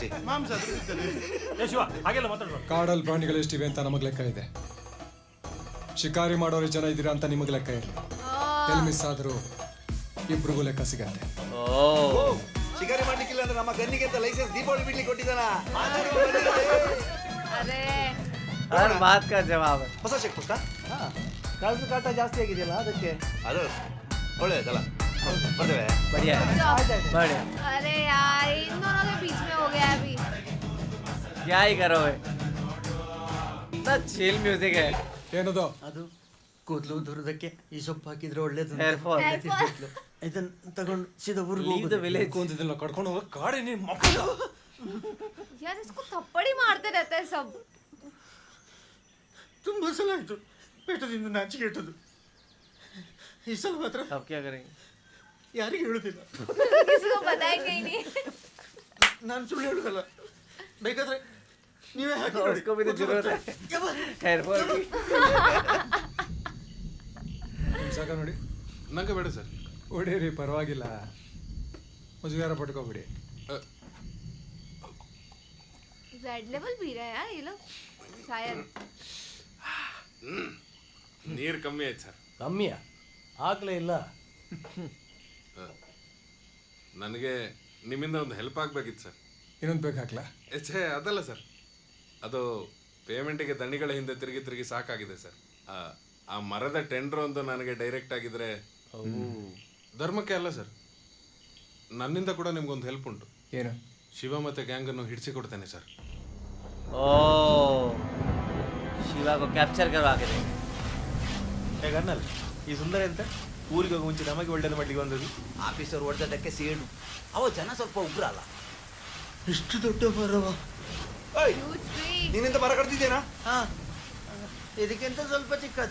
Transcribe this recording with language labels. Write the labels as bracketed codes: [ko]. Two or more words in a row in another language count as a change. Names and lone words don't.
[kn] ಮಾಂಸ ಹಾಗೆಲ್ಲ ಮಾತಾಡೋದು. ಕಾಡಲ್ಲಿ ಪ್ರಾಣಿಗಳು ಎಷ್ಟಿವೆ ಅಂತ ನಮಗೆ ಲೆಕ್ಕ ಇದೆ. ಶಿಕಾರಿ ಮಾಡೋರು ಜನ ಇದ್ದೀರಾ ಅಂತ ನಿಮಗೆ ಲೆಕ್ಕ ಇರಲಿ. ಎಲ್ಲಿ ಮಿಸ್ ಆದರೂ ಇಬ್ರಿಗೂ ಲೆಕ್ಕ ಸಿಗತ್ತೆ. ಶಿಕಾರಿ ಮಾಡ್ಲಿಕ್ಕಿಲ್ಲ ಅಂದ್ರೆ ನಮ್ಮ ಗನ್ನಿಗೆ ಅಂತ ಲೈಸೆನ್ಸ್ ದೀಪಾವಳಿ ಬಿಡ್ಲಿಕ್ಕೆ ಕೊಟ್ಟಿದ್ದಾನ. [hi] हर बात का जवाब है. [kn] ಹೊಸ ಚೆಕ್ ಪುಸ್ತಕ. ಕಳ್ದ ಕಾಟ ಜಾಸ್ತಿ ಆಗಿದೆಯಲ್ಲ ಅದಕ್ಕೆ. ಅದು ಒಳ್ಳೆಯದಲ್ಲ. ಬರ್ತೇವೆ. [hi] बढ़िया बढ़िया. अरे यार इन दोनों के बीच में हो गया अभी. क्या ही करोगे. इतना [en] chill music [hi] है. [kn] ಏನದು? ಅದು ಕೂದಲು ದುರದಕ್ಕೆ ಈ ಸೊಪ್ಪು ಹಾಕಿದ್ರೆ ಒಳ್ಳೇದು. [en] hair fall. [kn] ಇದನ್ನ ತಗೊಂಡು ಸೀದಾ ಊರಿಗೆ [en] Leave the village. [kn] ಕೂತಿದ್ದಿಲ್ಲ ಕಡ್ಕೊಂಡು ಹೋಗ ಕಾಡಿ ನೀನು [hi] यार इसको थप्पड़ ही मारते रहते हैं सब. [kn] ತುಂಬಾ ಸಲ ಆಯ್ತು ಪೇಟದಿಂದ ನಾಚಿಕೆ ಇಟ್ಟದು. ಈ ಸಲ ಮಾತ್ರ [hi] अब क्या करेंगे. [kn] ಯಾರಿಗೆ ಹೇಳುದಿಲ್ಲ. [hi] किसी को बताएंगे ही नहीं. [kn] ನಾನು ಸುಳ್ಳು ಹೇಳುದಲ್ಲ, ಬೇಕಾದ್ರೆ ನೀವೇ ಹಾಕಿ. [hi] उसको भी तो जरूरत है [en] hair fall [hi] की. [kn] ಸಾಕ ನೋಡಿ. ನಂಗೆ ಬೇಡ ಸರ್. ಹೊಡೀರಿ, ಪರವಾಗಿಲ್ಲ. ಮುಜುಗಾರ ಪಟ್ಕೋಬಿಡಿ. [hi] रेड लेवल पी रहे हैं यार ये लोग शायद. [kn] ನೀರು ಕಮ್ಮಿ ಆಯ್ತು ಸರ್. ಕಮ್ಮಿಯ ಆಗ್ಲೇ ಇಲ್ಲ. ನನಗೆ ನಿಮ್ಮಿಂದ ಒಂದು ಹೆಲ್ಪ್ ಆಗಬೇಕಿತ್ತು ಸರ್. ಇನ್ನೊಂದು ಬೇಕು ಹಾಕ್ಲಾ? ಛೇ ಅದಲ್ಲ ಸರ್, ಅದು ಪೇಮೆಂಟಿಗೆ ದಣಿಗಳ ಹಿಂದೆ ತಿರುಗಿ ಸಾಕಾಗಿದೆ ಸರ್. ಆ ಮರದ ಟೆಂಡರ್ ಒಂದು ನನಗೆ ಡೈರೆಕ್ಟ್ ಆಗಿದ್ರೆ. ಧರ್ಮಕ್ಕೆ ಅಲ್ಲ ಸರ್, ನನ್ನಿಂದ ಕೂಡ ನಿಮ್ಗೊಂದು ಹೆಲ್ಪ್ ಉಂಟು. ಏನು? ಶಿವ ಮತ್ತೆ ಗ್ಯಾಂಗನ್ನು ಹಿಡಿಸಿ ಕೊಡ್ತೇನೆ ಸರ್. [hi] ಶಿವ को कैप्चर करवा के देंगे. [kn] ಹೇಗನ್ನಲ್ಲ ಈ ಸುಂದರ ಅಂತ ಊರಿಗೆ ಹೋಗಿ ಮುಂಚೆ ನಮಗೆ ಒಳ್ಳೇದು ಮಾಡ್ಲಿಕ್ಕೆ ಬಂದದ್ದು. ಆಫೀಸರ್ ಹೊಡೆದಕ್ಕೆ ಸೇಡು. ಅವ ಜನ ಸ್ವಲ್ಪ ಉಗ್ರ ಅಲ್ಲ. ಇಷ್ಟು ದೊಡ್ಡ ಮರವ. ನೀನಿಂದ ಮರ ಕಡ್ದಿದ್ದೇನಾ? ಇದಕ್ಕಿಂತ ಸ್ವಲ್ಪ ಚಿಕ್ಕದು.